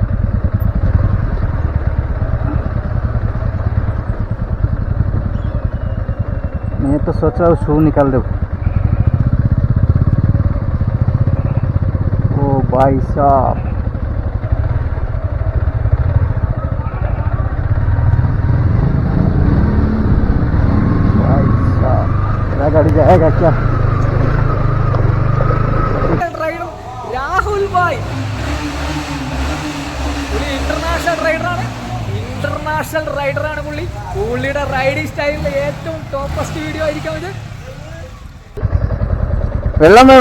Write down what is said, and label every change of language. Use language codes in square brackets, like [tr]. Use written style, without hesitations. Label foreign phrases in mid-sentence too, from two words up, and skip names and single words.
[hi] मैं तो सोच रहा हूँ शू निकाल दो ओ भाई साहब गाड़ी जाएगा क्या [ml] രാഹുൽ ഭായ് പുള്ളി ഇന്റർനാഷണൽ റൈഡറാണ് പുള്ളിയുടെ റൈഡിങ് സ്റ്റൈലിലെ ഏറ്റവും [en] toppest video [ml] ആയിരിക്കും ഇത് വെള്ളം വേണോ